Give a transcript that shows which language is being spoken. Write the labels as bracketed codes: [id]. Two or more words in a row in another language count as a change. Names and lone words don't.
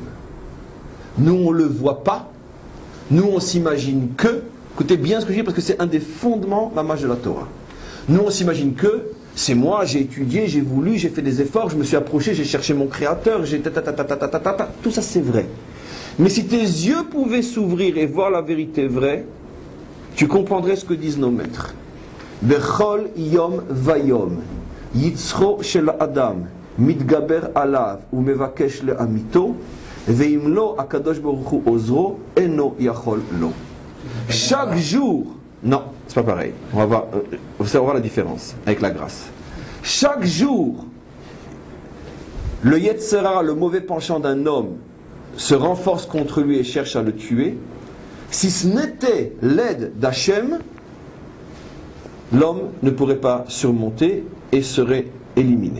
[fr] Nous on ne le voit pas, nous on s'imagine que, écoutez bien ce que je dis parce que c'est un des fondements de la marche de la Torah. Nous on s'imagine que c'est moi, j'ai étudié, j'ai voulu, j'ai fait des efforts, je me suis approché, j'ai cherché mon créateur, j'ai tout ça c'est vrai. Mais si tes yeux pouvaient s'ouvrir et voir la vérité vraie, tu comprendrais ce que disent nos maîtres. [he] בכל יום ויום, יצרו של אדם, מתגבר עליו, ומבקש להמיתו, ואם לא הקדוש ברוך הוא עוזרו, אינו יכול לו. [fr] Chaque jour, non, c'est pas pareil. On va voir la différence avec la grâce. Chaque jour, le Yetzera, le mauvais penchant d'un homme, se renforce contre lui et cherche à le tuer. Si ce n'était l'aide d'Hachem, l'homme ne pourrait pas surmonter et serait éliminé.